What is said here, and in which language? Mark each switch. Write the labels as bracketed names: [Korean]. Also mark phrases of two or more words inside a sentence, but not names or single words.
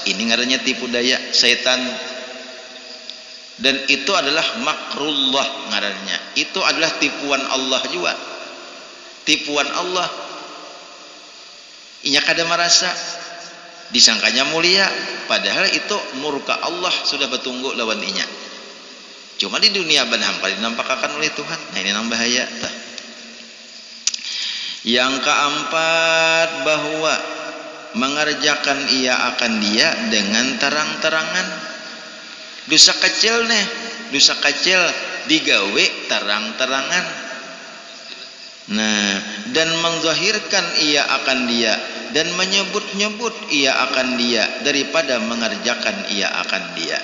[Indonesian] Ini ngarannya tipu daya setan, dan itu adalah makrullah ngarannya, itu adalah tipuan Allah juga, tipuan Allah. [Banjar] Inya kada merasa, disangkanya mulia padahal itu murka Allah sudah bertunggu lawan inya. Cuma di dunia banham kali dinampakkan oleh Tuhan. Nah, ini nang bahaya tah. [Indonesian] Yang keempat, bahwa mengerjakan ia akan dia dengan terang-terangan. Dosa kecil dosa kecil digawe terang-terangan. Nah, dan menzahirkan ia akan dia dan menyebut-nyebut ia akan dia daripada mengerjakan ia akan dia.